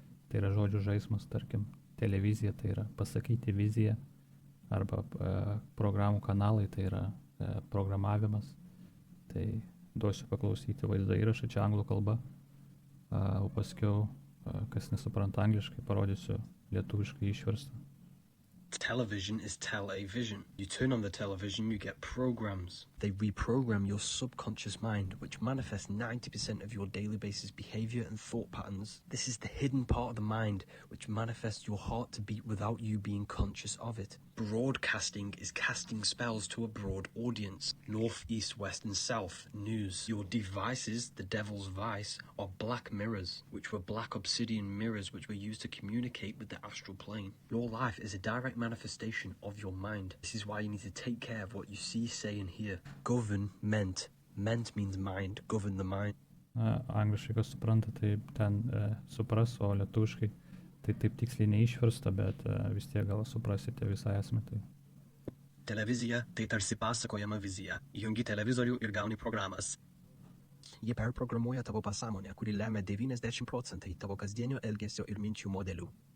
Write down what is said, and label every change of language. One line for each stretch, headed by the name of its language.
Lithuanian: Tai yra žodžių žaismas, tarkim, televizija, tai yra pasakyti viziją, arba programų kanalai, tai yra programavimas. Tai duosiu paklausyti vaizdo įrašą, čia anglų kalba, o paskiau, kas nesupranta angliškai, parodysiu lietuviškai išverstą.
English: Television is tele-vision. You turn on the television, you get programs. They reprogram your subconscious mind, which manifests 90% of your daily basis behavior and thought patterns. This is the hidden part of the mind, which manifests your heart to beat without you being conscious of it. Broadcasting is casting spells to a broad audience. North, east, west, and south. News. Your devices, the devil's vice, are black mirrors, which were black obsidian mirrors which were used to communicate with the astral plane. Your life is a direct manifestation of your mind. This is why you need to take care of what you see, say, and hear. Government. Ment means mind. Govern the mind.
Lithuanian: Angliškai, kas supranta, tai ten supras, o lietuviškai tai taip tiksliai neišversta, bet vis tiek gal suprasite visą esmę. Tai. Televizija tai tarsi pasakojama vizija. Įjungi televizorių ir gauni programas. Jie perprogramuoja tavo pasąmonę, kuri lemia 90% tavo kasdienio elgesio ir minčių modelių.